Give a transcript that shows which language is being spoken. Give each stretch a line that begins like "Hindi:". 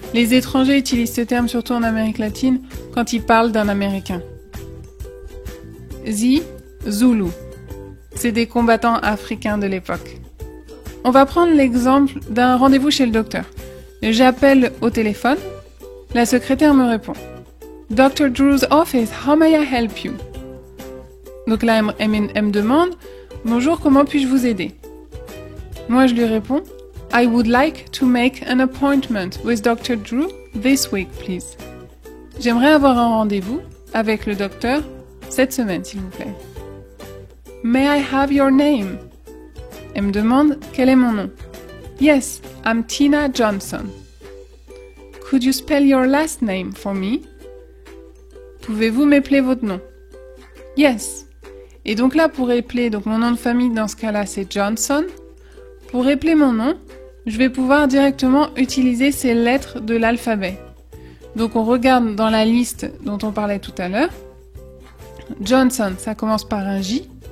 French: Les étrangers utilisent ce terme surtout en Amérique latine quand ils parlent d'un Américain. Z, Zulu. C'est des combattants africains de l'époque. On va prendre l'exemple d'un rendez-vous chez le docteur. J'appelle au téléphone. La secrétaire me répond.
English: Dr. Drew's office, how may I help you?
French: Donc là, elle me demande, bonjour, comment puis-je vous aider? Moi, je lui réponds,
English: I would like to make an appointment with Dr. Drew this week, please.
French: J'aimerais avoir un rendez-vous avec le docteur cette semaine, s'il vous plaît.
English: May I have your name?
French: Elle me demande quel est mon nom.
English: Yes, I'm Tina Johnson. Could you spell your last name for me?
French: Pouvez-vous m'épeler votre nom? Yes. Et donc là, pour épeler, donc mon nom de famille dans ce cas-là, c'est Johnson. Pour épeler mon nom, je vais pouvoir directement utiliser ces lettres de l'alphabet. Donc on regarde dans la liste dont on parlait tout à l'heure. Johnson, ça commence par un J.